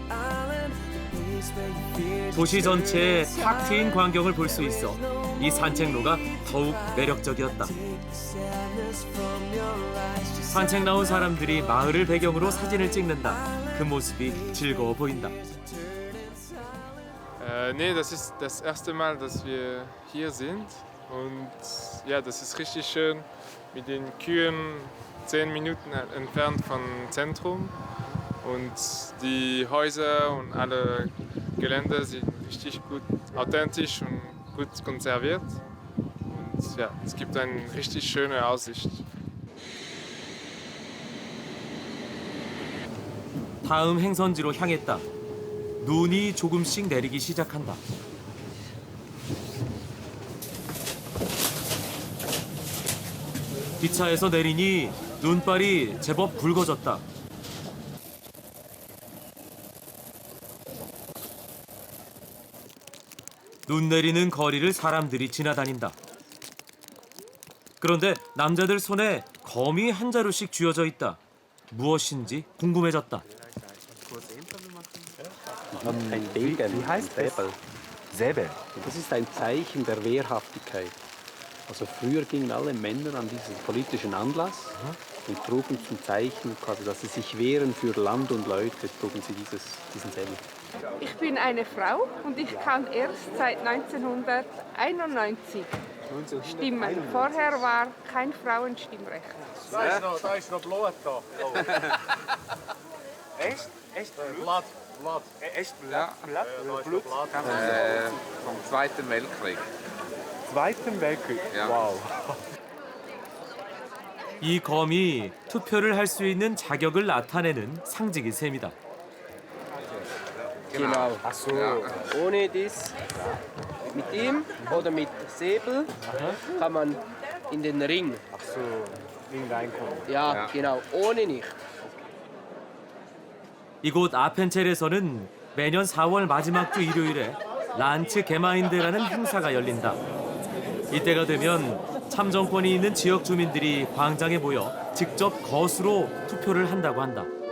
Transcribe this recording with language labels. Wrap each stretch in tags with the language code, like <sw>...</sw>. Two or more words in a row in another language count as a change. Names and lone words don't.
<ko>도시 전체에 탁 트인 광경을 볼 수 있어 이 산책로가 더욱 매력적이었다. 산책 나온 사람들이 마을을 배경으로 사진을 찍는다. 그 모습이 즐거워 보인다.</ko> <de>Nee, das ist das erste Mal, dass wir hier sind. Und ja, das ist richtig schön mit den Kühen 10 Minuten entfernt vom Zentrum. Und die Häuser und alle Gelände sind richtig gut authentisch und gut konserviert. Und ja, es gibt eine richtig schöne Aussicht.</de> <ko>다음 행선지로 향했다. 눈이 조금씩 내리기 시작한다. 기차에서 내리니 눈발이 제법 붉어졌다. 눈 내리는 거리를 사람들이 지나다닌다. 그런데 남자들 손에 검이 한 자루씩 쥐어져 있다. 무엇인지 궁금해졌다.</ko> <de>Ein Degen. Wie heißt das? Säbel. Das ist ein Zeichen der Wehrhaftigkeit. Also früher gingen alle Männer an diesen politischen Anlass und trugen zum Zeichen, quasi, dass sie sich wehren für Land und Leute, trugen sie diesen Säbel. Ich bin eine Frau und ich kann erst seit 1991 stimmen. Vorher war kein Frauenstimmrecht. Da ist noch Blut da. Echt? Echt Blut. Echt Blut? Vom Zweiten Weltkrieg. Zweiten Weltkrieg? Ja. Wow.</de> <ko>이 검이 투표를 할 수 있는 자격을 나타내는 상징인 셈이다.</ko> <de>Genau. Ach so. Ohne das, mit ihm oder mit Säbel kann man in den Ring. Ach so, Ring reinkommen. Ja, genau. Ohne nicht.</de> <ko>이곳 아펜첼에서는 매년 4월 마지막 주 일요일에 란츠 게마인데라는 행사가 열린다. 이때가 되면 참정권이 있는 지역 주민들이 광장에 모여 직접 거수로 투표를 한다고 한다.</ko>